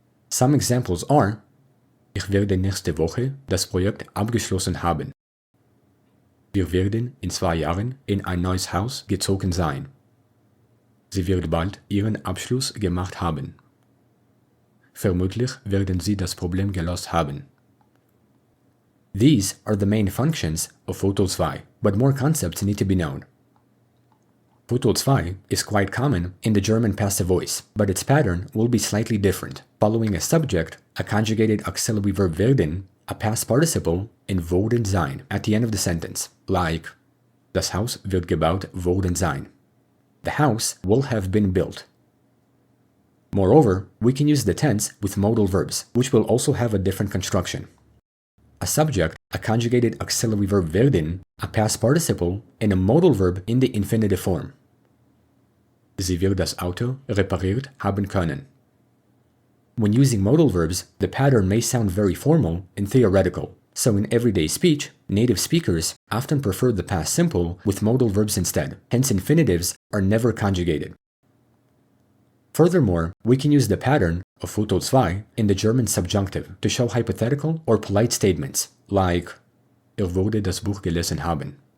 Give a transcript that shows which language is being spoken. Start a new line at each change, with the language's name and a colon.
English: Some examples are
German: Ich werde nächste Woche das Projekt abgeschlossen haben. Wir werden in 2 Jahren in ein neues Haus gezogen sein. Sie wird bald ihren Abschluss gemacht haben. Vermutlich werden sie das Problem gelöst haben.
English: These are the main functions of Futur II, but more concepts need to be known. Futur II is quite common in the German passive voice, but its pattern will be slightly different, following a subject, a conjugated auxiliary verb werden, a past participle, and worden sein at the end of the sentence, like
German: Das Haus wird gebaut worden sein.
English: The house will have been built. Moreover, we can use the tense with modal verbs, which will also have a different construction. A subject, a conjugated auxiliary verb werden, a past participle, and a modal verb in the infinitive form.
German: Sie wird das Auto repariert haben können.
English: When using modal verbs, the pattern may sound very formal and theoretical, so in everyday speech, native speakers often prefer the past simple with modal verbs instead, hence infinitives are never conjugated. Furthermore, we can use the pattern of Futur II in the German subjunctive to show hypothetical or polite statements, like
German: wurde das Buch gelesen haben.